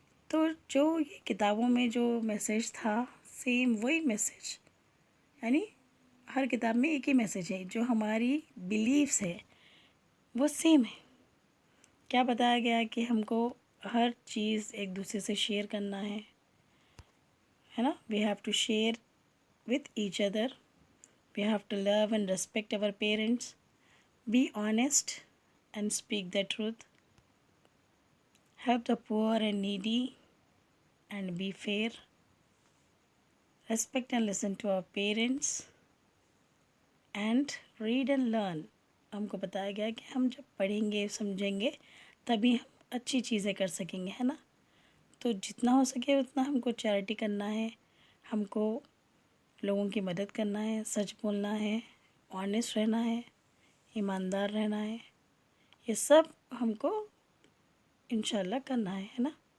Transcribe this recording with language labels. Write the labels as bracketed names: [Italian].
[Urdu] تو جو یہ کتابوں میں جو میسیج تھا، سیم وہی میسیج، یعنی ہر کتاب میں ایک ہی میسیج ہے، جو ہماری بیلیفس ہے وہ سیم ہے۔ کیا بتایا گیا کہ ہم کو ہر چیز ایک دوسرے سے شیئر کرنا ہے نا، we have to share with each other. [English] We have to love and respect our parents, be honest and speak the truth, help the poor and needy and be fair, respect and listen to our parents, and read and learn. [Urdu] ہم کو بتایا گیا کہ ہم جب پڑھیں گے سمجھیں گے تبھی ہم اچھی چیزیں کر سکیں گے، ہے نا۔ تو جتنا ہو سکے اتنا ہم کو چیریٹی کرنا ہے، ہم کو لوگوں کی مدد کرنا ہے، سچ بولنا ہے، آنیسٹ رہنا ہے، ایماندار رہنا ہے، یہ سب ہم کو انشاءاللہ کرنا ہے نا،